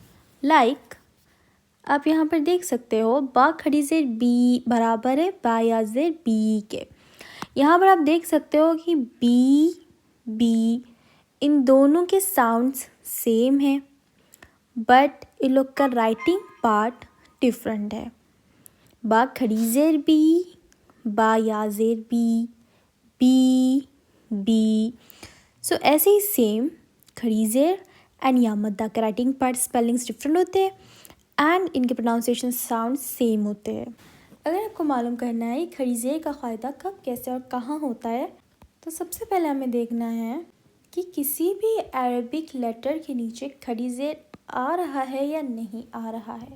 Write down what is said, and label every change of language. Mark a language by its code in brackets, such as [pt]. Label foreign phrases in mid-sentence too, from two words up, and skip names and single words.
[ur] لائک آپ یہاں پر دیکھ سکتے ہو با کھڑی زیر بی برابر ہے با یا زیر بی کے. یہاں پر آپ دیکھ سکتے ہو کہ بی ان دونوں کے [en] sounds same [ur] ہیں بٹ ان لوگ کا [en] writing part different [ur] ہے. با کھڑی زیر بی با یا زیر بی. سو ایسے ہی سیم کھڑی زیر اینڈ یا مدہ کے [en] writing part spellings different [ur] ہوتے ہیں اینڈ ان کے [en] pronunciation sound same [ur] ہوتے ہیں. اگر آپ کو معلوم کرنا ہے کھڑی زیر کا قاعدہ کب، کیسے اور کہاں ہوتا ہے تو سب سے پہلے ہمیں دیکھنا ہے کہ کسی بھی [en] Arabic letter [ur] کے نیچے کھڑی زیر آ رہا ہے یا نہیں آ رہا ہے.